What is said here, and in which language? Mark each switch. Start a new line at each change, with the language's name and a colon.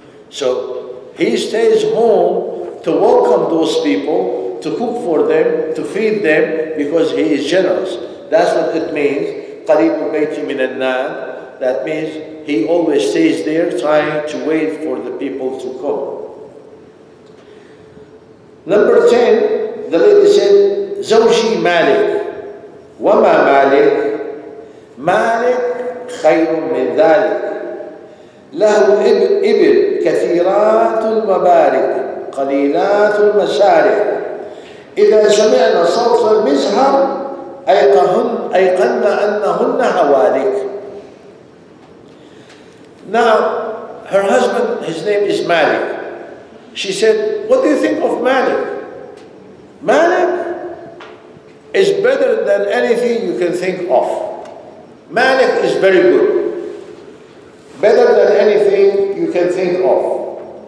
English: So he stays home to welcome those people, to cook for them, to feed them, because he is generous. That's what it means, قَرِيبُ الْبَيْتِ مِنَ النَّارِ. That means he always stays there trying to wait for the people to come. Number 10, the lady said, زوجي مالك وما مالك مالك خير من ذلك.
Arabic: له إبل كثيرات المبارك قليلات المسارع إذا سمعنا صوت المزهر أيقن أنهن هوالك.
English: Now, her husband, his name is Malik. She said, what do you think of Malik? Malik is better than anything you can think of. Malik is very good. Better than anything you can think of.